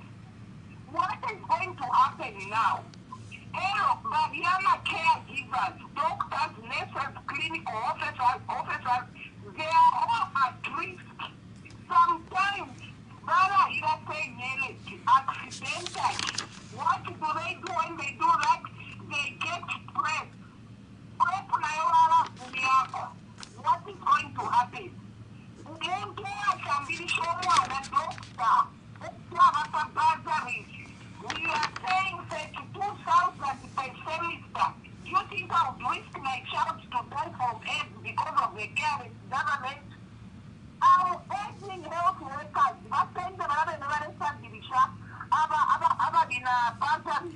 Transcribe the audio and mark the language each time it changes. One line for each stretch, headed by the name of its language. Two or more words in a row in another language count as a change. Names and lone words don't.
English: What is going to happen now? Hello, Badiana caregivers, doctors, nurses, clinical officers, they are all at risk. Sometimes, accidental. What do they do when they do that? They get stressed. What is going to happen?
Bemba: Umuntu akambisha umwana doctor ukubaka bursaries.
English: We are saying 32,000 per semester. Do you think I would risk my child to die from AIDS because of the care government? Our urging health workers, but then the bursaries.